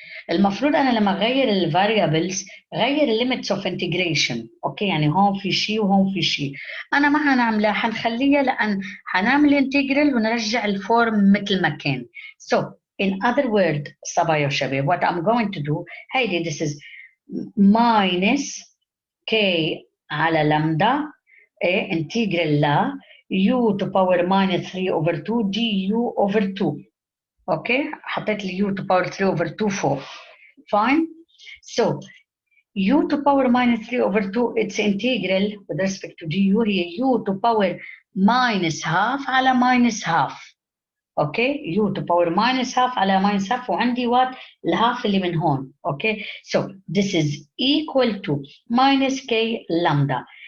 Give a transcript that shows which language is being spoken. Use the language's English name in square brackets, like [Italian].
[Arabic] المفروض انا لما اغير الفاريبلز غير الليميتس اوف انتجريشن. اوكي يعني هون في شيء وهون في شيء، انا ما حنعملها، حنخليها لان حنعمل انتجرال ونرجع الفورم مثل ما كان. [English] so in other word [Arabic] صبايا وشباب [English] what I'm going to do، [Arabic] هيدي [English] this is minus k [Arabic] على لامدا انتجرال لا [English] u to power minus 3 over 2 du over 2. [Arabic] اوكي حطيت لي [English] u to power 3 over 2 [Arabic] فوق. [English] fine so u to power minus 3 over 2 its integral with respect to du [Arabic] هي [English] u to power minus half [Arabic] على [English] minus half. [Arabic] اوكي [English] u to power minus half على minus half، [Arabic] وعندي وات الهاف اللي من هون. اوكي [English] so this is equal to minus k lambda.